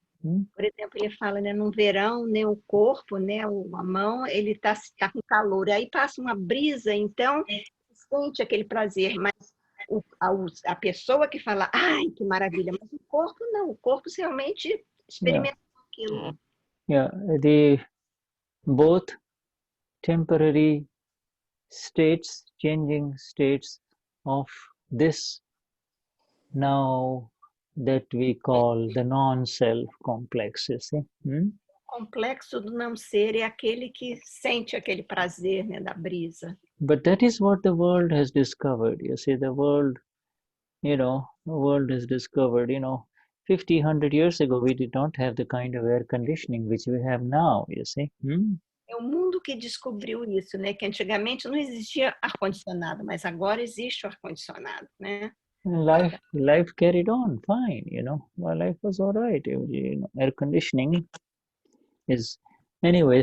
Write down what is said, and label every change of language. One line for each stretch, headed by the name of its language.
Portuguese: Por exemplo, ele fala, né, no verão, né, o corpo, né, a mão, ele tá com calor, aí passa uma brisa, então sente aquele prazer, mas a pessoa que fala, ai, que maravilha, mas o corpo não, o corpo realmente experimenta aquilo.
English: Yeah, both temporary states, changing states of this now that we call the non-self complex, you see.
Portuguese: O complexo do não ser é aquele que sente aquele prazer, né, da brisa.
English: But that is what the world has discovered. You see, the world has discovered, 50, 100 years ago, we did not have the kind of air conditioning which we have now, you see.
Portuguese: É o mundo que descobriu isso, né? Que antigamente não existia ar-condicionado, mas agora existe o ar-condicionado, né?
English: Life carried on fine, My life was all right. Air conditioning is anyway.